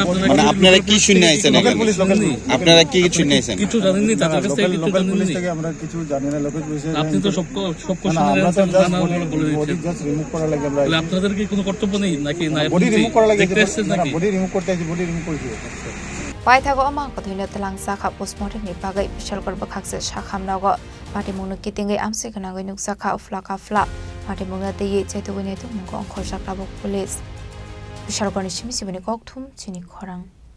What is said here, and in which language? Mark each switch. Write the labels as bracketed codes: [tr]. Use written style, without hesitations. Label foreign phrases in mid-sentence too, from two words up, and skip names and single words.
[bn] মানে আপনারা কি শুনে আইছেন [en] local police [bn] আপনারা কি শুনে আইছেন কিছু জানেন না তাদের কাছ থেকে [en] local police [bn] থেকে আমরা কিছু জানি না [en] local police [bn] আপনি তো সব কোশ্চেনের আনসার না না বলে [en] body just remove [bn] করা লাগে আমরা তাহলে আপনাদের কি কোনো কর্তব্য নেই নাকি না [en] body remove [bn] করা লাগে নাকি [en] body remove [bn] করতে আছে [en] body remove [bn] করছি [trp] Paithago Amangkotino Langzaka postmortem ni bagay Bishalgor Bakhaksir Shakhamnago Party Munu Kitingai Amsikanagoi Nuksaka Flaka Fla Party Muna Deye Chaitogone Mungo Khorsak Labok Police Bishalgor ni Shimi Sibani Kokthum Chini Khorang